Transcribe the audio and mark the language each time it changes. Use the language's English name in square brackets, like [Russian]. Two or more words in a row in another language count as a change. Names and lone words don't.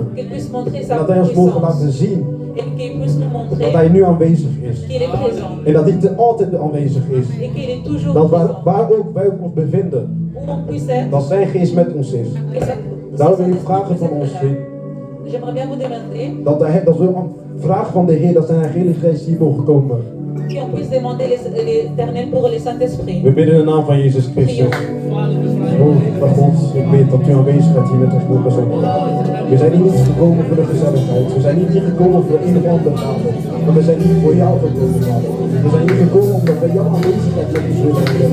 [Dutch] Dat hij ons mogen laten zien dat hij nu aanwezig is. En dat hij altijd aanwezig is. Dat waar ook wij ons bevinden, dat zijn geest met ons is. Daarom wil ik vragen van ons, [French] j'aimerais bien vous demander [Dutch] dat we vragen van de Heer dat zijn Heilige Geest hier mogen komen. [French] qu'on puisse demander l'Éternel pour le Saint-Esprit. [Dutch] We bidden in de naam van Jezus Christus. Oh, God, ik bid dat u aanwezigheid hier met ons mogen zijn. We zijn hier niet gekomen voor de gezelligheid. We zijn niet hier gekomen voor een of andere avond. Maar we zijn hier voor jou gekomen, Vader. We zijn hier gekomen omdat we jouw aanwezigheid met ons willen hebben.